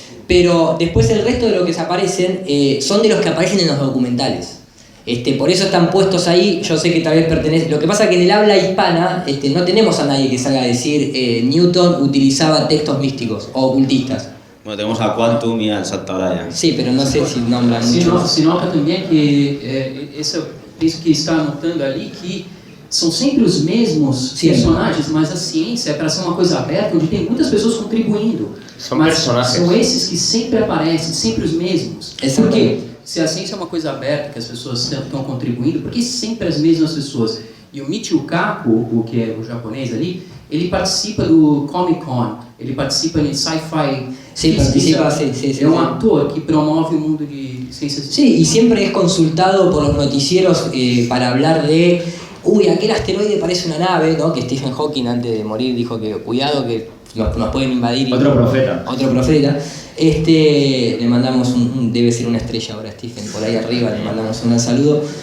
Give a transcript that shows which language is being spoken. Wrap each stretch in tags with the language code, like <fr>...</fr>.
<es>Pero después el resto de los que se aparecen son de los que aparecen en los documentales. Por eso están puestos ahí. Yo sé que tal vez pertenece. Lo que pasa es que en el habla hispana no tenemos a nadie que salga a decir Newton utilizaba textos místicos o ocultistas. Bueno, tenemos a Quantum y al Santa Olaya. Sí, pero no sé si nombran mucho.</es> <pt>Se nota também que isso que está anotando ali, que são sempre os mesmos personagens, mas a ciência é para ser uma coisa aberta, onde tem muitas pessoas contribuindo. São personagens. São esses que sempre aparecem, sempre os mesmos. Por quê? Se a ciência é uma coisa aberta, que as pessoas estão contribuindo, por que sempre as mesmas pessoas? E o Michio Kaku, o que é o japonês ali, ele participa do Comic Con, ele participa de Sci-Fi.</pt> <es>Sí, participa, sí.</es> <pt>É um ator que promove o mundo de ciências.</pt> <es>Sí, y siempre es consultado por los noticieros para hablar de aquel asteroide parece una nave, ¿no? Que Stephen Hawking antes de morir dijo que cuidado que nos pueden invadir. Otro profeta. Le mandamos debe ser una estrella ahora Stephen, por ahí arriba le mandamos un saludo.</es>